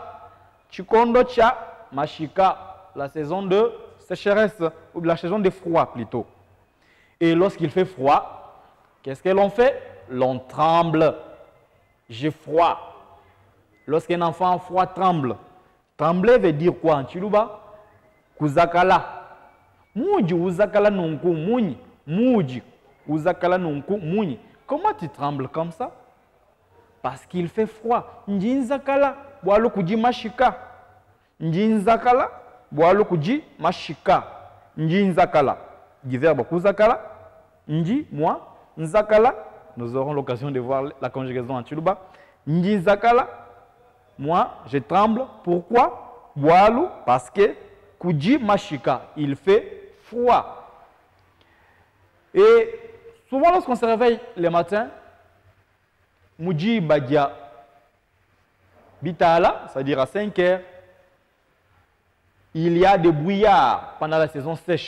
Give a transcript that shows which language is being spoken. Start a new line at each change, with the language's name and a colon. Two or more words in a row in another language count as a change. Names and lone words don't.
Luba-Katanga: Chikondo Cha Mashika,
French: la saison de sécheresse, ou la saison de froid plutôt. Et lorsqu'il fait froid, qu'est-ce que l'on fait? L'on tremble. J'ai froid. Lorsqu'un enfant a froid tremble. Trembler veut dire quoi en Chiluba?
Luba-Katanga: Kuzakala. Muji uzakala nunku muni. Muji uzakala nunku muni.
French: Comment tu trembles comme ça? Parce qu'il fait froid.
Luba-Katanga: Njinzakala, boalo kuji mashika. Njinzakala, boalo kuji mashika. Njinzakala.
French: Du verbe kuzakala. Nji, moi. Nzakala. Nous aurons l'occasion de voir la conjugaison en Chiluba. Njinzakala. Moi, je tremble. Pourquoi? Boalo, parce que
Luba-Katanga: kuji mashika.
French: Il fait froid. Et souvent, lorsqu'on se réveille le matin,
Luba-Katanga: Muji Badia Bitala,
French: c'est-à-dire à 5 heures, il y a des brouillards pendant la saison sèche.